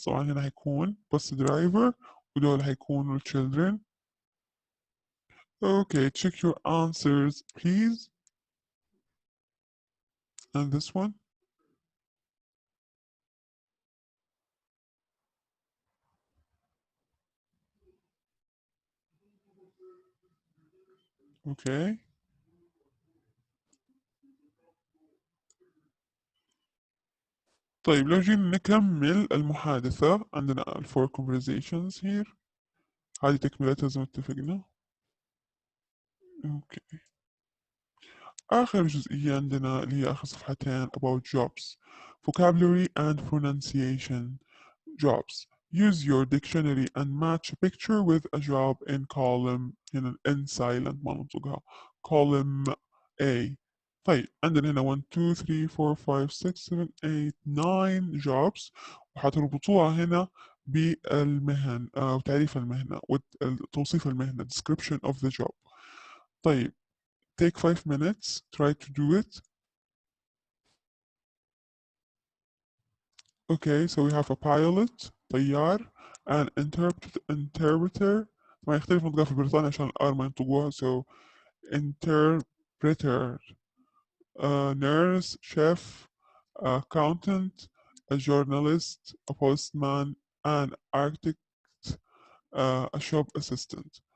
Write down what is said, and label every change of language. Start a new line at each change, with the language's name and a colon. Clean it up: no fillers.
Arabic: طبعا هنا هيكون
English: bus driver
Arabic: ودول هيكونوا children.
English: Okay, check your answers, please. And this one. Okay.
Arabic: طيب لو جينا نكمل المحادثة عندنا
English: four conversations here.
Arabic: هذه تكملتها زي ما اتفقنا. اوكي. آخر جزئية عندنا اللي هي آخر صفحتين
English: about jobs. Vocabulary and pronunciation. Jobs. Use your dictionary and match a picture with a job in column
Arabic: هنا
English: N silent
Arabic: ما ننطقها.
English: Column A.
Arabic: طيب عندنا هنا 1 2 3 4 5 6 7 8 9 jobs وحتربطوها هنا بالمهن وتعريف المهنة وتوصيف المهنة
English: description of the job.
Arabic: طيب
English: take 5 minutes try to do it. Okay, so we have a pilot طيار an interpreter
Arabic: ما يختلف نطقها في بريطانيا عشان الآر ما ينطقوها
English: so interpreter a nurse chef accountant a journalist a postman an architect a shop assistant.